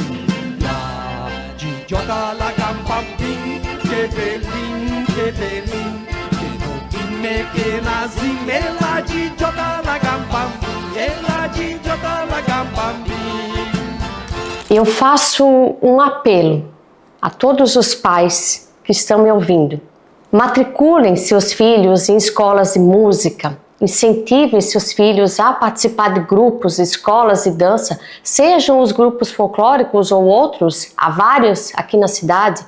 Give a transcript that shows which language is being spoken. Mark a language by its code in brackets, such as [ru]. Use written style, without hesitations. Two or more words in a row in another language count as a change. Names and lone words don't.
[it] La gigiota, la gambambin, che bellin, che non dimmi che la zimme, la gigiota, la gambambin, e la gigiota, la gambambin. [pt] Eu faço um apelo a todos os pais que estão me ouvindo. Matriculem seus filhos em escolas de música, incentivem seus filhos a participar de grupos, escolas de dança, sejam os grupos folclóricos ou outros, há vários aqui na cidade.